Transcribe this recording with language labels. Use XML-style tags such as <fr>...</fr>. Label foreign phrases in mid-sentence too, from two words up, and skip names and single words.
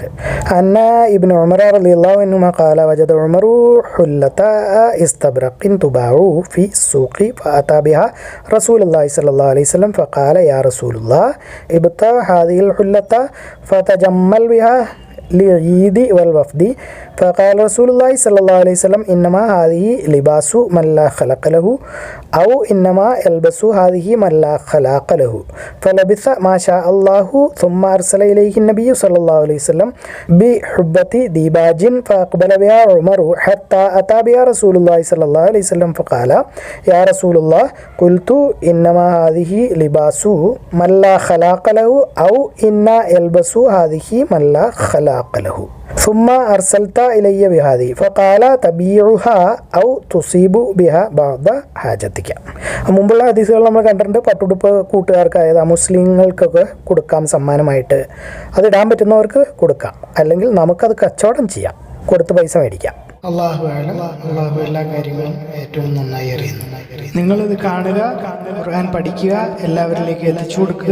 <ar>أن ابن عمر رضي الله عنه قال وجد عمر حلة إستبرق تباع في السوق فأتى بها رسول الله صلى الله عليه وسلم فقال يا رسول الله ابتع هذه الحلة فتجمل بها للعيد والوفد فقال رسول الله صلى الله عليه وسلم إنما هذه لباس من لا خلق له أو إنما يلبس هذه من لا خلاق له فلبث ما شاء الله ثم أرسل إليه النبي صلى الله عليه وسلم بحبة ديباج فأقبل بها عمر حتى أتى بها رسول الله صلى الله عليه وسلم فقال يا رسول الله قلت إنما هذه لباس من لا خلاق له أو إنا يلبس هذه من لا خلاق له ثم أرسلت إلي بهذه فقال تبيعها أو تصيب بها بعض حاجتك.</ar> <ml>മുമ്പുള്ള ഹദീസുകൾ നമ്മൾ കണ്ടിട്ടുണ്ട്. പട്ടുടുപ്പ് കൂട്ടുകാർക്ക്, അതായത് മുസ്ലിങ്ങൾക്കൊക്കെ കൊടുക്കാം സമ്മാനമായിട്ട്. അതിടാൻ പറ്റുന്നവർക്ക് കൊടുക്കാം, അല്ലെങ്കിൽ നമുക്കത് കച്ചവടം ചെയ്യാം, കൊടുത്ത് പൈസ മേടിക്കാം. അള്ളാഹു എല്ലാ കാര്യങ്ങളും ഏറ്റവും നന്നായി അറിയുന്നു. നിങ്ങളിത് കാണുക, ഖുർആൻ പഠിക്കുക, എല്ലാവരിലേക്ക് എത്തിച്ചു കൊടുക്കുക.</ml>